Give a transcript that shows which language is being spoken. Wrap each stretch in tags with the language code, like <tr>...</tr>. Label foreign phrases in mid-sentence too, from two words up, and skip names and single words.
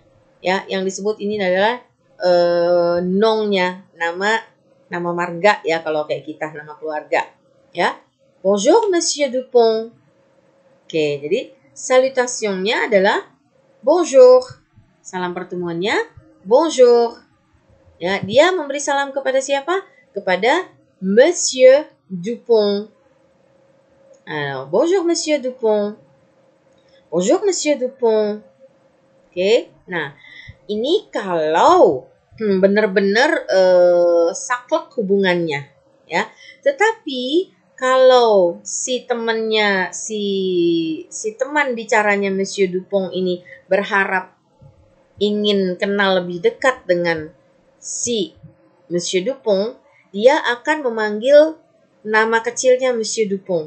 <id>Ya, yang disebut ini adalah nongnya, nama marga ya kalau kayak kita nama keluarga. Ya,</id> <fr>bonjour Monsieur Dupont.</fr> <id>Oke, jadi salutationnya adalah bonjour. Salam pertemuannya bonjour. Ya, dia memberi salam kepada siapa? Kepada Monsieur Dupont.</id> <fr>Alors, bonjour Monsieur Dupont. Bonjour Monsieur Dupont.</fr> <id>Oke, nah ini kalau benar-benar saklek hubungannya, ya. Tetapi kalau si temannya, si teman bicaranya Monsieur Dupont ini berharap ingin kenal lebih dekat dengan si Monsieur Dupont, dia akan memanggil nama kecilnya Monsieur Dupont.</id>